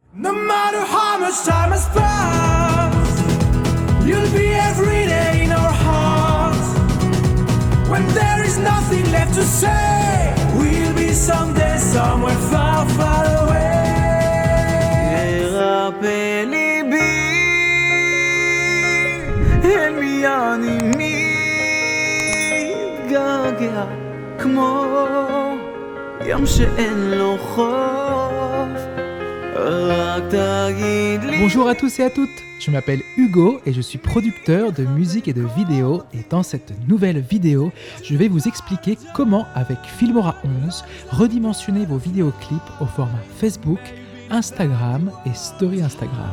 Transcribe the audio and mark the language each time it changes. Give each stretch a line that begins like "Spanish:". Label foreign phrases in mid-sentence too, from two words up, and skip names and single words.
English: No matter how much time has passed, you'll be every day in our hearts. When there is nothing left to say, we'll be someday somewhere far, far away.
Hebrew: ירפא ליבי אל מי אני מתגעגע כמו ים שאין לו חוף.
French: Bonjour à tous et à toutes, je m'appelle Hugo et je suis producteur de musique et de vidéos, et dans cette nouvelle vidéo, je vais vous expliquer comment avec Filmora 11 redimensionner vos vidéoclips au format Facebook, Instagram et Story Instagram.